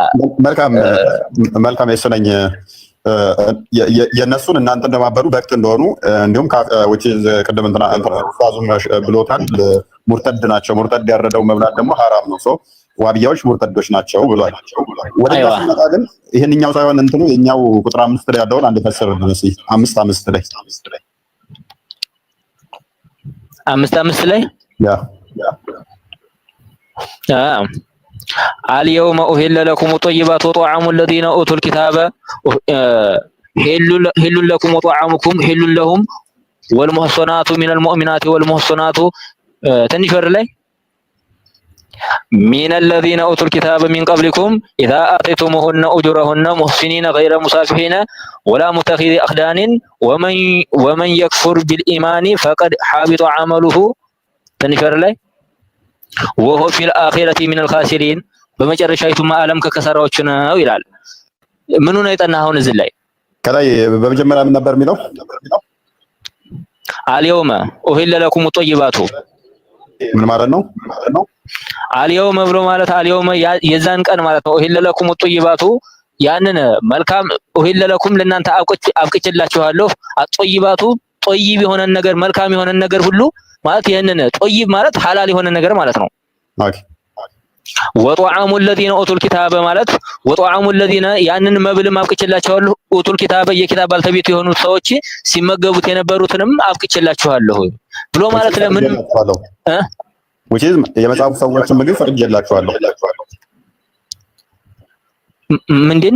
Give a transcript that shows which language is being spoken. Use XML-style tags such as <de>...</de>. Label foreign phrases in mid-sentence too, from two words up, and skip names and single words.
<am>መልካም የሰነኝ የነሱን እናንተ እንደማበሩ በቅት እንደሆኑ እንዲሁም ቅድም ኡስታዙም ብሎታል። ሙርተድ ናቸው። ሙርተድ ያረደው መብላት ደግሞ ሐራም ነው። ሶ ዋብያዎች ሙርተዶች ናቸው ብሏል። ወደዛ ሲመጣ ግን ይሄንኛው ሳይሆን እንትኑ የኛው ቁጥር 5 ላይ ያለውን አንድ ፈስርልን እስኪ 5 ላይ</am> <ar>5 ላይ اليوم أهل لكم الطيبات وطعام الذين أوتوا الكتاب حل لكم وطعامكم حل لهم والمحصنات من المؤمنات والمحصنات تنشر لي من الذين أوتوا الكتاب من قبلكم إذا آتيتموهن أجورهن محسنين غير مسافحين ولا متخذي أخدان ومن يكفر بالإيمان فقد حبط عمله تنشر لي وهو في الآخرة من الخاسرين</ar> <am>በመጨረሻይቱማ ዓለም ከከሰራዎች ነው ይላል። ምኑ ነው የጠናኸው እዚህ ላይ? ከላይ በመጀመሪያ ምን ነበር የሚለው?</am> <ar>اليوم أحل لكم الطيبات</ar> <am>ምን ማለት ነው? አልየውመ ብሎ ማለት አልየውመ የዛን ቀን ማለት ነው።</am> <ar>أحل لكم الطيبات</ar> <am>ያንን መልካም</am> <ar>أحل لكم</ar> <am>ለእናንተ አብቅቼላችኋለሁ። አጠይባቱ ጠይብ የሆነ ነገር መልካም የሆነ ነገር ሁሉ ማለት ይሄንን ጠይብ ማለት ሐላል የሆነ ነገር ማለት ነው።</am> <en>ኦኬ</en> <ar>وطعام الذين اوتوا الكتاب</ar> <am>ማለት</am> <ar>وطعام الذين</ar> <am>ያንን መብልም አብቅቼላችኋለሁ</am> <ar>أوتوا الكتاب</ar> <am>የኪታብ ባልተቤት የሆኑት ሰዎች ሲመገቡት የነበሩትንም አብቅቼላችኋለሁ ብሎ ማለት ለምን</am> <en>which is</en> <am>የመጽሐፉ ሰዎች ምግብ ፈቅጄላችኋለሁ ምንድን</am>